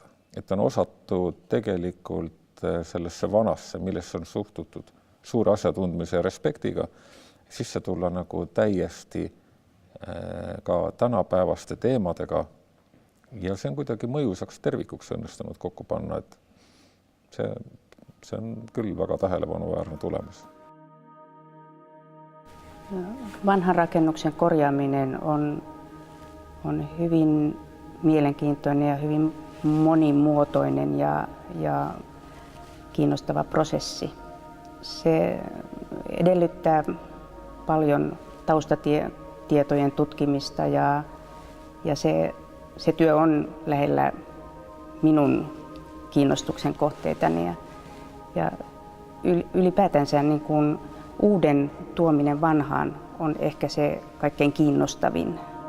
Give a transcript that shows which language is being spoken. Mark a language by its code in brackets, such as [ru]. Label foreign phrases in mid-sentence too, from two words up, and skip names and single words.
[et] Et on osatud tegelikult sellesse vanasse, millesse on suhtutud suure asjatundmise ja respektiga, sisse tulla nagu täiesti ka tänapäevaste teemadega ja see on kuidagi mõjusaks tervikuks õnnestunud kokku panna, et see on küll väga tähelepanuväärne tulemus. [fi] Vanhan rakennuksen korjaaminen on hyvin mielenkiintoinen ja hyvin monimuotoinen ja kiinnostava prosessi. Se edellyttää paljon taustatietojen tutkimista ja se työ on lähellä minun kiinnostuksen kohteitani ja ylipäätänsä niin kuin uuden tuominen vanhaan on ehkä se kaikkein kiinnostavin.